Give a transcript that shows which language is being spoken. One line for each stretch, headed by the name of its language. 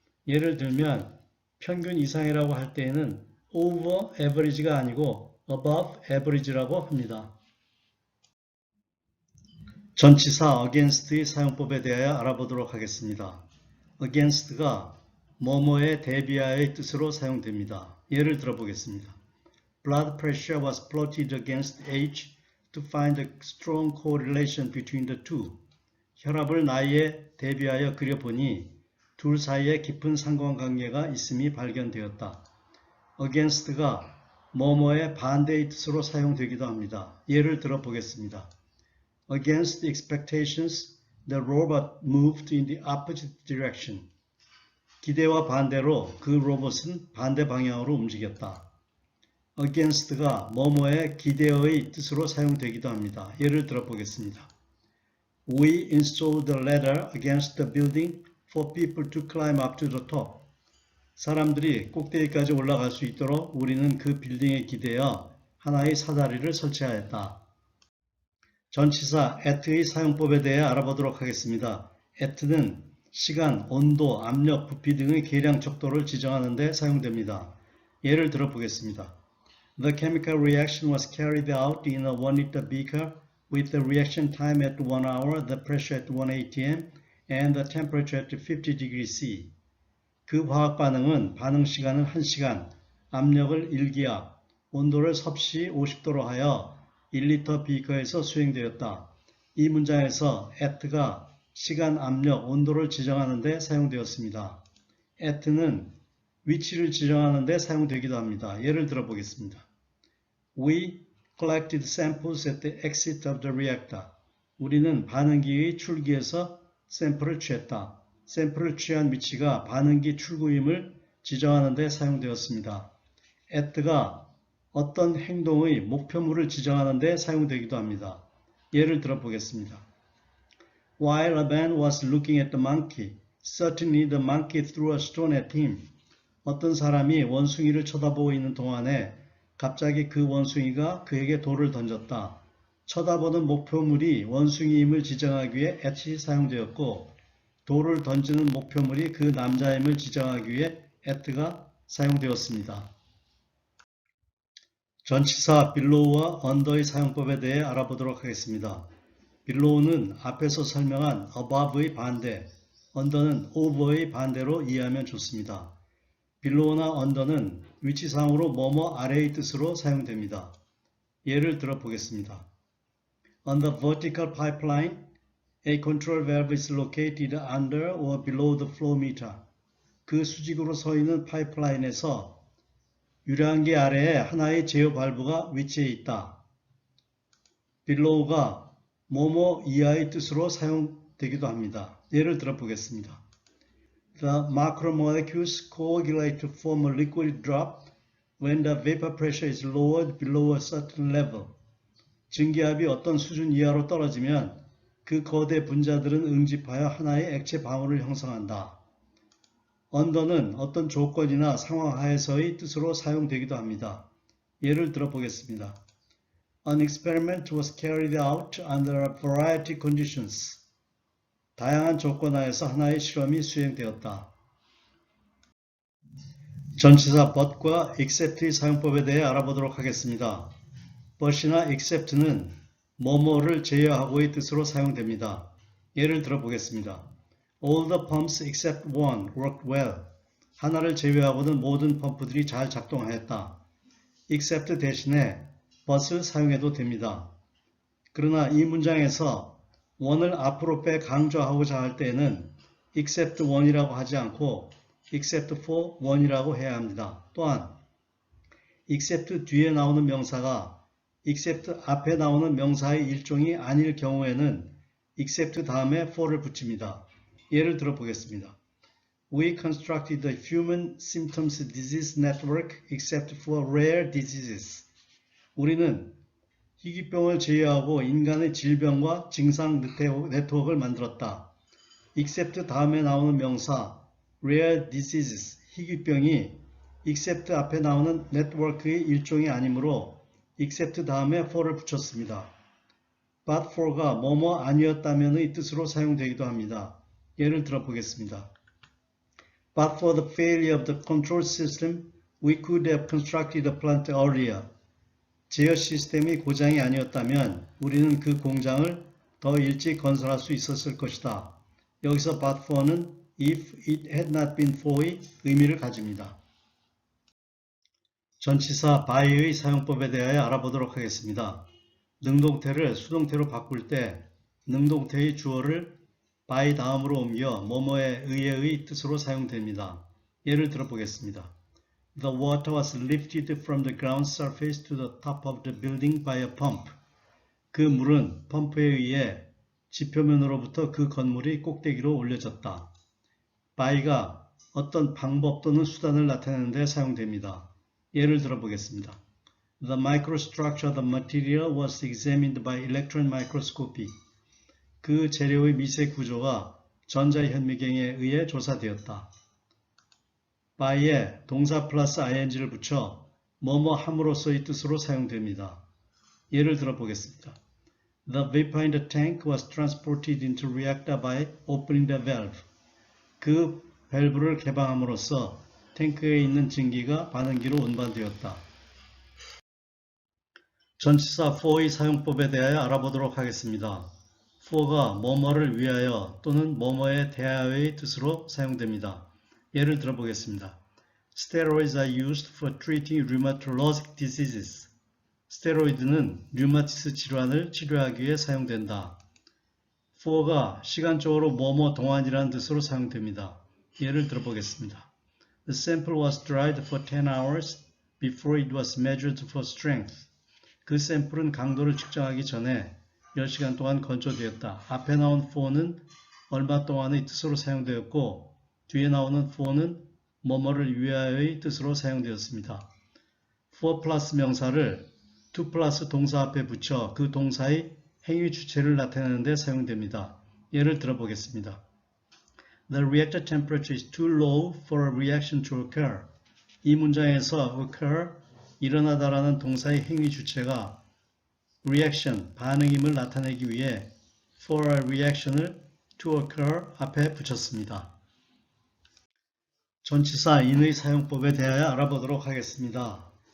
Korean: 예를 들면 평균 이상이라고 할 때에는
English: over average
Korean: 가 아니고
English: above average
Korean: 라고 합니다. 전치사 against의 사용법에 대하여 알아보도록 하겠습니다. against가 뭐뭐에 대비하여의 뜻으로 사용됩니다. 예를 들어 보겠습니다.
English: Blood pressure was plotted against age to find a strong correlation between the two.
Korean: 혈압을 나이에 대비하여 그려보니 둘 사이에 깊은 상관관계가 있음이 발견되었다. against가 뭐뭐의 반대의 뜻으로 사용되기도 합니다. 예를 들어 보겠습니다.
English: Against expectations, the robot moved in the opposite direction.
Korean: 기대와 반대로 그 로봇은 반대 방향으로 움직였다. against가 뭐뭐의 기대의 뜻으로 사용되기도 합니다. 예를 들어 보겠습니다.
English: We installed a ladder against the building for people to climb up to the top.
Korean: 사람들이 꼭대기까지 올라갈 수 있도록 우리는 그 빌딩에 기대어 하나의 사다리를 설치하였다. 전치사 at의 사용법에 대해 알아보도록 하겠습니다. at는 시간, 온도, 압력, 부피 등의 계량 척도를 지정하는 데 사용됩니다. 예를 들어 보겠습니다.
English: The chemical reaction was carried out in a 1-liter beaker with the reaction time at 1 hour, the pressure at 1 atm, and the temperature at 50 degrees C.
Korean: 그 화학 반응은 반응 시간은 1시간, 압력을 1기압, 온도를 섭씨 50도로 하여 1리터 비커에서 수행되었다. 이 문장에서 at가 시간, 압력, 온도를 지정하는 데 사용되었습니다. at는 위치를 지정하는 데 사용되기도 합니다. 예를 들어 보겠습니다.
English: We collected samples at the exit of the reactor.
Korean: 우리는 반응기의 출기에서 샘플을 취했다. 샘플을 취한 위치가 반응기 출구임을 지정하는 데 사용되었습니다. at가 어떤 행동의 목표물을 지정하는 데 사용되기도 합니다. 예를 들어 보겠습니다.
English: While a man was looking at the monkey, suddenly the monkey threw a stone at him.
Korean: 어떤 사람이 원숭이를 쳐다보고 있는 동안에 갑자기 그 원숭이가 그에게 돌을 던졌다. 쳐다보는 목표물이 원숭이임을 지정하기 위해 at이 사용되었고 돌을 던지는 목표물이 그 남자임을 지정하기 위해 at가 사용되었습니다. 전치사 below와 under의 사용법에 대해 알아보도록 하겠습니다. below는 앞에서 설명한 above의 반대, under는 over의 반대로 이해하면 좋습니다. below나 under는 위치상으로 뭐뭐 아래의 뜻으로 사용됩니다. 예를 들어 보겠습니다.
English: On the vertical pipeline, A control valve is located under or below the flow meter.
Korean: 그 수직으로 서 있는 파이프라인에서 유량기 아래에 하나의 제어 발브가 위치해 있다. below가 뭐뭐 이하의 뜻으로 사용되기도 합니다. 예를 들어 보겠습니다.
English: The macromolecules coagulate to form a liquid drop when the vapor pressure is lowered below a certain level.
Korean: 증기압이 어떤 수준 이하로 떨어지면 그 거대 분자들은 응집하여 하나의 액체 방울을 형성한다. under는 어떤 조건이나 상황 하에서의 뜻으로 사용되기도 합니다. 예를 들어 보겠습니다.
English: An experiment was carried out under a variety of conditions.
Korean: 다양한 조건 하에서 하나의 실험이 수행되었다. 전치사 but과 except의 사용법에 대해 알아보도록 하겠습니다. but이나 except는 뭐뭐를 제외하고의 뜻으로 사용됩니다. 예를 들어 보겠습니다.
English: All the pumps except one worked well.
Korean: 하나를 제외하고는 모든 펌프들이 잘 작동하였다. except 대신에 but을 사용해도 됩니다. 그러나 이 문장에서 one을 앞으로 빼 강조하고자 할 때에는
English: except one
Korean: 이라고 하지 않고
English: except for one
Korean: 이라고 해야 합니다. 또한 except 뒤에 나오는 명사가 except 앞에 나오는 명사의 일종이 아닐 경우에는 except 다음에 for를 붙입니다. 예를 들어 보겠습니다.
English: We constructed the human symptoms disease network except for rare diseases.
Korean: 우리는 희귀병을 제외하고 인간의 질병과 증상 네트워크를 만들었다. except 다음에 나오는 명사
English: rare diseases,
Korean: 희귀병이 except 앞에 나오는 네트워크의 일종이 아니므로 except 다음에 for를 붙였습니다. but for가 뭐뭐 아니었다면의 뜻으로 사용되기도 합니다. 예를 들어 보겠습니다.
English: But for the failure of the control system, we could have constructed the plant earlier.
Korean: 제어 시스템이 고장이 아니었다면 우리는 그 공장을 더 일찍 건설할 수 있었을 것이다. 여기서 but for는
English: if it had not been for
Korean: 의 의미를 가집니다. 전치사 by의 사용법에 대하여 알아보도록 하겠습니다. 능동태를 수동태로 바꿀 때 능동태의 주어를 by 다음으로 옮겨 뭐뭐에 의해의 뜻으로 사용됩니다. 예를 들어 보겠습니다.
English: The water was lifted from the ground surface to the top of the building by a pump.
Korean: 그 물은 펌프에 의해 지표면으로부터 그 건물이 꼭대기로 올려졌다. by가 어떤 방법 또는 수단을 나타내는 데 사용됩니다. 예를 들어 보겠습니다.
English: The microstructure of the material was examined by electron microscopy.
Korean: 그 재료의 미세 구조가 전자현미경에 의해 조사되었다. by에 동사 플러스 ing를 붙여 뭐뭐 함으로써의 뜻으로 사용됩니다. 예를 들어 보겠습니다.
English: The vapor in the tank was transported into reactor by opening the valve.
Korean: 그 밸브를 개방함으로써 탱크에 있는 증기가 반응기로 운반되었다. 전치사 for의 사용법에 대하여 알아보도록 하겠습니다. for가 뭐뭐를 위하여 또는 뭐뭐에 대하여의 뜻으로 사용됩니다. 예를 들어 보겠습니다.
English: Steroids are used for treating rheumatologic diseases.
Korean: 스테로이드는 류마티스 질환을 치료하기 위해 사용된다. for가 시간적으로 뭐뭐 동안이라는 뜻으로 사용됩니다. 예를 들어 보겠습니다.
English: The sample was dried for 10 hours before it was measured for strength.
Korean: 그 샘플은 강도를 측정하기 전에 10시간 동안 건조되었다. 앞에 나온 for는 얼마 동안의 뜻으로 사용되었고 뒤에 나오는 for는 뭐뭐를 위하여의 뜻으로 사용되었습니다. for 플러스 명사를 to 플러스 동사 앞에 붙여 그 동사의 행위 주체를 나타내는 데 사용됩니다. 예를 들어 보겠습니다.
English: The reactor temperature is too low for a reaction to occur.
Korean: 이 문장에서 occur, 일어나다라는 동사의 행위 주체가 reaction, 반응임을 나타내기 위해
English: for a reaction
Korean: 을
English: to occur
Korean: 앞에 붙였습니다. 전치사 in의 사용법에 대하여 알아보도록 하겠습니다.